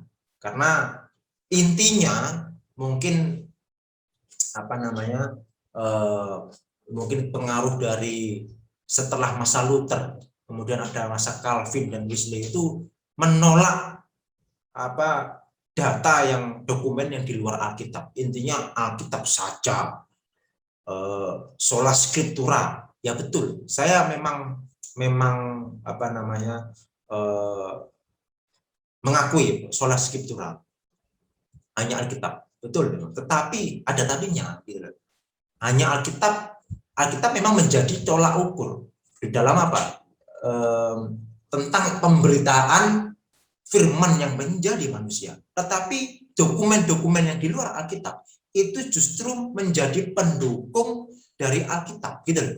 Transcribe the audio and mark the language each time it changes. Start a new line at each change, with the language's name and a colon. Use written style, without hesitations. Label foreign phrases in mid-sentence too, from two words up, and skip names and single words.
Indonesian: Karena intinya mungkin apa namanya? Mungkin pengaruh dari setelah masa Luther, kemudian ada masa Calvin dan Wesley itu menolak apa data yang dokumen yang di luar Alkitab. Intinya Alkitab saja,
Latin: sola scriptura.
Indonesian: Ya betul, saya memang apa namanya mengakui
Latin: sola scriptura,
Indonesian: hanya Alkitab, betul. Tetapi ada tapinya, gitu. Hanya Alkitab memang menjadi tolak ukur di dalam apa? Tentang pemberitaan firman yang menjadi manusia. Tetapi dokumen-dokumen yang di luar Alkitab itu justru menjadi pendukung dari Alkitab, gitu.